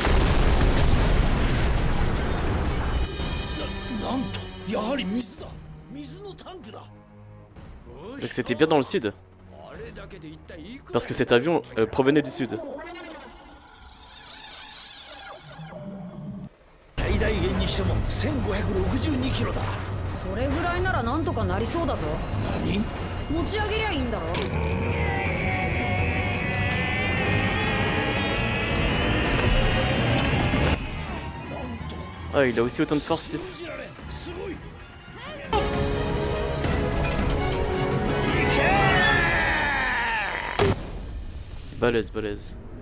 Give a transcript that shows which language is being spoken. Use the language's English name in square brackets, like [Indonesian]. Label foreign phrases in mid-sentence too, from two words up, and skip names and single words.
[Japanese] なんと、やはり水だ。 [French] Donc c'était bien dans le sud. Parce que cet avion provenait du sud. [Japanese] 最大限にしても1562キロだ。それぐらいならなんとかなりそうだぞ。何？持ち上げりゃいいんだろ。 [French] Ah, il a aussi autant de force. Balèze, balèze.